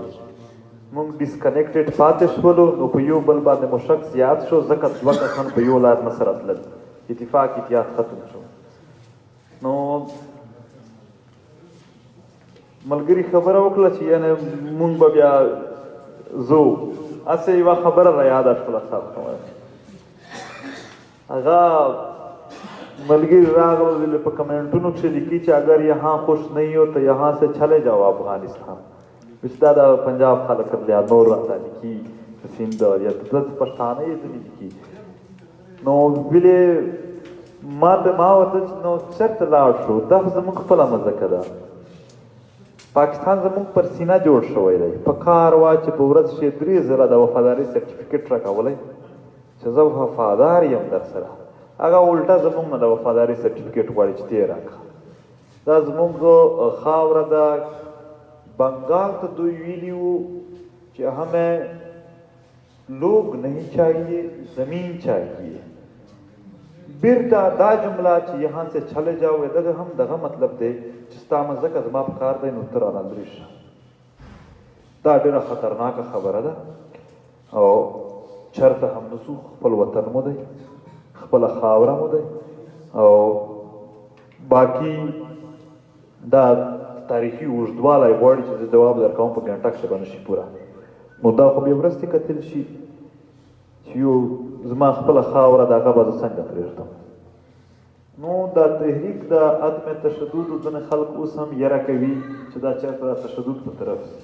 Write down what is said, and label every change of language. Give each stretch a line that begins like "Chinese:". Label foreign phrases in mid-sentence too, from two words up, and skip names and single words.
Pashto: موږ ډسکنیکټډ پاتې شولو نو په یو بل باندې مو شک زیات شو ځکه دوه کسان په یو لار نه سره تلل اتفاق اتحاد ختم شو. نو ملګري خبره وکړه چې یعنې مونږ به بیا ځو هسې یوه خبره را یاده شوله صاحب هغه ملګری راغلل په کمنټونو کښې لیکي چې
Urdu: اگر یہاں خوش نہیں ہو تو یہاں سے چلے جاؤ
Pashto: افغانستان دا د پنجاب خلک یا نور راته لیکي سیند یا د پښتانه یې ځینې لیکي نو ولې ما ورته نو چېرته لاړ شو دا خو زموږ خپله مځکه ده پاکستان زموږ پر سینه جوړ شوی دی په کار وا چې په ورځ کښې 3000 د وفادارۍ سرټیفیکټ راکولی چې زه وفادار یم در سره هغه الټه زموږ نه د وفادارۍ سرټیفیکټ غواړي چې ته یې راکړه دا زموږ خاوره ده بنگال ته دوی ویلي وو چې
Urdu: ہمیں لوگ نہیں چاہیے زمین چاہیے
Pashto: بیرته دا جمله چې یہاں
Urdu: سے چلے جاؤ
Pashto: دغه هم دغه مطلب دی چې ستا مځکه زما په کار دی نو ته رانه لرې شه دا ډېره خطرناکه خبره ده او چېرته هم نسو خپل وطن مو دی خپله خاوره مو دی او باقي دا تاریخي اوږدوالی غواړي چې زه جواب درکوم په ګنټه کښې به نشي پوره نو دا خو بیا ورستې کتل شي چې یو زما خپله خاوره د هغه به زه څنګه پرېږدم نو دا تحریک د عدم تشدد ځینې خلک اوس هم یره کوي چې دا چېرته د تشدد په طرف